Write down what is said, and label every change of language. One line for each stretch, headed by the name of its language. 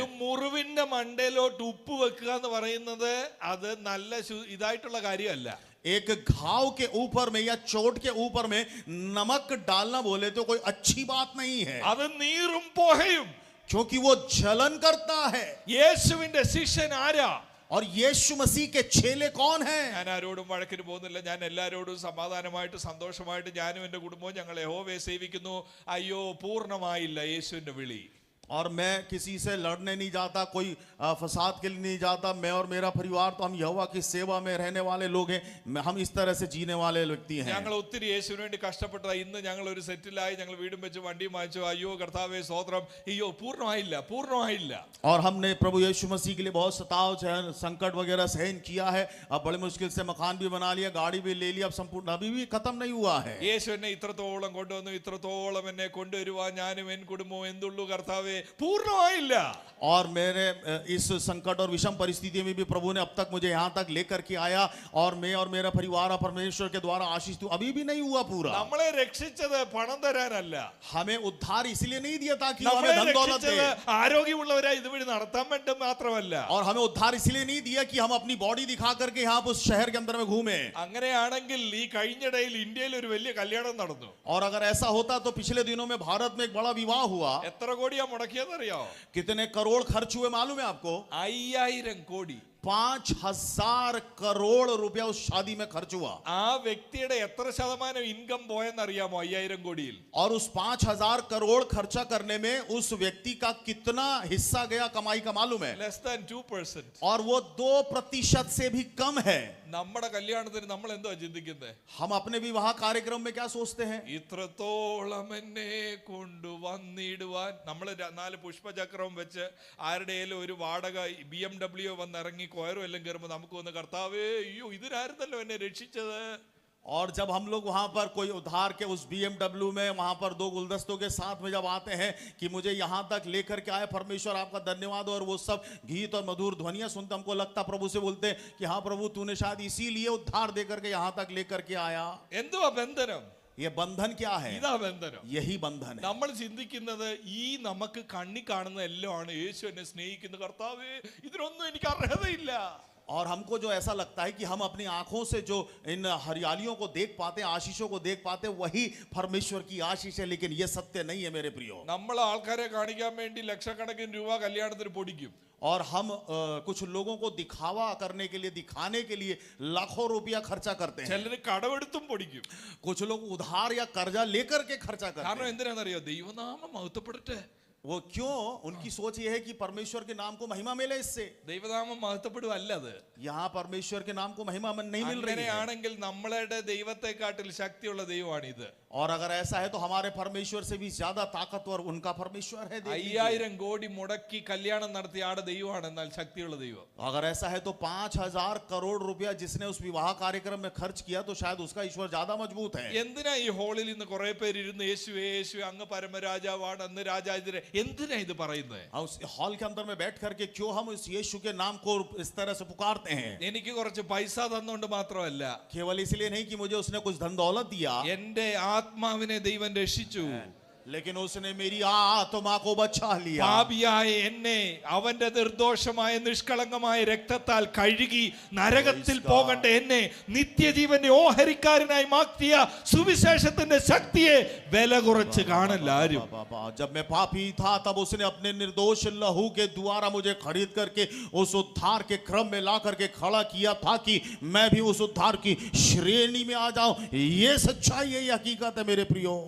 Malayalam: ഒരു മുറിവിന്റെ മണ്ടയിലോട്ട് ഉപ്പ് വെക്കുക എന്ന് പറയുന്നത് അത് നല്ല ഇതായിട്ടുള്ള കാര്യമല്ല.
Hindi: एक घाव के ऊपर में या चोट के ऊपर में नमक डालना बोले तो कोई अच्छी बात नहीं है,
Malayalam: അത് നീറും പോഹയും.
Hindi: क्योंकि वो जलन करता है.
Malayalam: യേശുവിന്റെ ശിഷ്യൻ ആരാ?
Hindi: और यीशु मसीह के चेले कौन हैं?
Malayalam: ഞാൻ ആരോടും വഴക്കിന് പോകുന്നില്ല. ഞാൻ എല്ലാരോടും സമാധാനമായിട്ട് സന്തോഷമായിട്ട് ഞാനും എൻ്റെ കുടുംബവും ഞങ്ങൾ യഹോവയെ സേവിക്കുന്നു. അയ്യോ പൂർണ്ണമായില്ല യേശുവിന്റെ വിളി.
Hindi: और मैं किसी से लड़ने नहीं जाता, कोई फसाद के लिए नहीं जाता. मैं और मेरा परिवार तो हम यहोवा की सेवा में रहने वाले लोग हैं, हम इस तरह से जीने वाले व्यक्ति हैं.
Malayalam: ഞങ്ങൾ ഒത്തിരി യേശുവിന് വേണ്ടി കഷ്ടപ്പെട്ടതാ. ഇന്ന് ഞങ്ങൾ ഒരു സെറ്റിലായി, ഞങ്ങൾ വീടും വെച്ച് വണ്ടിയും വാങ്ങിച്ചു. അയ്യോ കർത്താവേ സ്തോത്രം. അയ്യോ പൂർണ്ണമായില്ല.
Hindi: और हमने प्रभु यीशु मसीह के लिए बहुत सताव संकट वगैरह सहन किया है. अब बड़ी मुश्किल से मकान भी बना लिया, गाड़ी भी ले लिया, अब संपूर्ण अभी भी खत्म नहीं हुआ है.
Malayalam: യേശു എന്നെ ഇത്രത്തോളം കൊണ്ടുവന്നു, ഇത്രത്തോളം എന്നെ കൊണ്ടുവരുവാൻ ഞാനും എൻ കുടുംബവും എന്തുള്ളൂ കർത്താവേ, പൂർണ്ണമായില്ല.
Hindi: और मेरे इस संकट और विषम परिस्थिति में भी प्रभु ने अब तक मुझे यहाँ तक लेकर के आया, और मैं और मेरा परिवार परमेश्वर के द्वारा आशीष तू अभी भी नहीं हुआ पूरा.
Malayalam: നമ്മളെ രക്ഷിച്ചത് പണം തരാനല്ല.
Hindi: हमें उद्धार इसलिए नहीं दिया ताकि
Malayalam: നമ്മളെ
Hindi: हमें धन दौलत दे,
Malayalam: രക്ഷിച്ചത് ആരോഗ്യമുള്ളവരായി ഇതുവഴി നടത്താൻ വേണ്ടി മാത്രമല്ല.
Hindi: और हमें उद्धार इसलिए नहीं दिया कि हम अपनी बॉडी दिखा करके यहाँ उस शहर के अंदर में घूमे.
Malayalam: അങ്ങനെയാണെങ്കിൽ ഈ കഴിഞ്ഞിടയിൽ ഇന്ത്യയിൽ ഒരു വലിയ കല്യാണം നടന്നു.
Hindi: और अगर ऐसा होता तो पिछले दिनों में भारत में एक बड़ा विवाह हुआ.
Malayalam: എത്ര കോടിയാ മുടക്കിയതറിയോ?
Hindi: कितने करोड़ खर्च हुए मालूम है आपको?
Malayalam: 5000 കോടി.
Hindi: 5000 करोड़ रुपया उस शादी में खर्च हुआ.
Malayalam: ആ വ്യക്തിയുടെ എത്ര ശതമാനം ഇൻകം പോയെന്നറിയാമോ? 5000 കോടിയിൽ.
Hindi: और उस 5000 करोड़ खर्चा करने में उस व्यक्ति का कितना हिस्सा गया कमाई का मालूम है?
English: Less than 2%.
Hindi: और वो 2% से भी कम है.
Malayalam: നമ്മുടെ കല്യാണത്തിന് നമ്മൾ എന്തോ ചിന്തിക്കുന്നത്?
Hindi: हम अपने विवाह कार्यक्रम में क्या सोचते हैं?
Malayalam: ഇത്രത്തോളം എന്നെ കൊണ്ടുവന്നിടുവാൻ നമ്മൾ 4 പുഷ്പചക്രവും വെച്ച് ആരുടെയും ഒരു വാടക BMW വന്നിറങ്ങി കൊയറും എല്ലാം കയറുമ്പോൾ നമുക്ക് വന്ന് കർത്താവേ അയ്യോ ഇതിനായിരുന്നല്ലോ എന്നെ രക്ഷിച്ചത്.
Hindi: और जब हम लोग वहां पर कोई उधार के उस BMW में वहां पर 2 गुलदस्तों के साथ में जब आते हैं कि मुझे यहां तक लेकर के आए परमेश्वर आपका धन्यवाद, और वो सब गीत और मधुर ध्वनियां सुनते हमको लगता प्रभु से बोलते हैं कि हाँ प्रभु तूने शायद इसीलिए उद्धार दे करके यहां तक लेकर के आया.
Malayalam: എന്തുവാ ബന്ധനം?
Hindi: ये बंधन क्या है?
Malayalam: ഇതാ ബന്ധനം.
Hindi: यही बंधन है.
Malayalam: നമ്മൾ ചിന്തിക്കുന്നത് ഈ നമുക്ക് കണ്ണി കാണുന്ന എല്ലാമാണ് യേശു എന്നെ സ്നേഹിക്കുന്ന കർത്താവേ ഇതിനൊന്നും എനിക്ക് അർഹതയില്ല.
Hindi: और हमको जो ऐसा लगता है कि हम अपनी आंखों से जो इन हरियालियों को देख पाते हैं, आशीषों को देख पाते हैं, वही परमेश्वर की आशीष है, लेकिन ये सत्य नहीं है मेरे प्रियो.
Malayalam: നമ്മൾ ആൾക്കാരെ കാണിക്കാൻ വേണ്ടി ലക്ഷക്കണക്കിന് രൂപ കല്യാണത്തിന് പൊടിക്കും.
Hindi: और हम कुछ लोगों को दिखावा करने के लिए, दिखाने के लिए लाखों रुपया खर्चा करते हैं.
Malayalam: ചിലര് കടമെടുത്തും പൊടിക്കും.
Hindi: कुछ लोग उधार या कर्जा लेकर के खर्चा करते
Malayalam: കാരണം
Hindi: हैं.
Malayalam: എന്തിനാണെന്നറിയോ? ദൈവനാമം മഹത്വപ്പെടട്ടെ.
Hindi: वो क्यों? उनकी सोच ये है कि परमेश्वर के नाम को महिमा मिले इससे.
Malayalam: ദൈവനാമം മഹത്വപ്പെടുവല്ല അത്.
Hindi: यहाँ परमेश्वर के नाम को महिमा नहीं मिल रही है.
Malayalam: അങ്ങനെയാണെങ്കിൽ നമ്മളുടെ ദൈവത്തെക്കാട്ടിൽ ശക്തിയുള്ള ദൈവമാണ് ഇത്.
Hindi: और अगर ऐसा है तो हमारे परमेश्वर से भी ज्यादा ताकतवर उनका परमेश्वर है.
Malayalam: 5000 കോടി മുടക്കി കല്യാണം നടത്തിയ ആടെ ദൈവമാണ്, എന്നാൽ ശക്തിയുള്ള ദൈവം.
Hindi: अगर ऐसा है तो 5000 करोड़ रुपया जिसने उस विवाह कार्यक्रम में खर्च किया तो शायद उसका ईश्वर ज्यादा मजबूत है.
Malayalam: എന്തിനാ ഈ ഹോളിൽ ഇന്ന് കുറെ പേര് ഇരുന്ന് യേശുവേ യേശുവേ അങ്ങ് പരമരാജാവാണ്, അന്ന് രാജാതിരെ എന്തിനാ ഇത് പറയുന്നത്?
Hindi: और उस हॉल के अंदर में बैठ करके क्यों हम इस यीशु के नाम को इस तरह से पुकारते हैं?
Malayalam: എനിക്ക് കുറച്ച് പൈസ തന്നുകൊണ്ട് മാത്രമല്ല,
Hindi: केवल इसलिए नहीं कि मुझे उसने कुछ धन दौलत दिया,
Malayalam: എന്റെ ആത്മാവിനെ ദൈവം രക്ഷിച്ചു.
Hindi: लेकिन उसने मेरी आत्मा को बचा लिया.
Malayalam: പാപിയായ എന്നെ അവന്റെ നിർദോഷമായ നിഷ്കളങ്കമായ രക്തത്താൽ കഴുകി നരകത്തിൽ പോകേണ്ട എന്നെ നിത്യജീവന്റെ ഓഹരിക്കാരനായി മാറ്റിയ സുവിശേഷത്തിന്റെ ശക്തിയെ വില കുറച്ച് കാണില്ല ആരും.
Hindi: जब मैं पापी था तब उसने अपने निर्दोष लहू के द्वारा मुझे खरीद करके उस उद्धार के क्रम में ला करके खड़ा किया था कि मैं भी उस उद्धार की श्रेणी में आ जाऊं. ये सच्चाई है, ये हकीकत है मेरे प्रियो.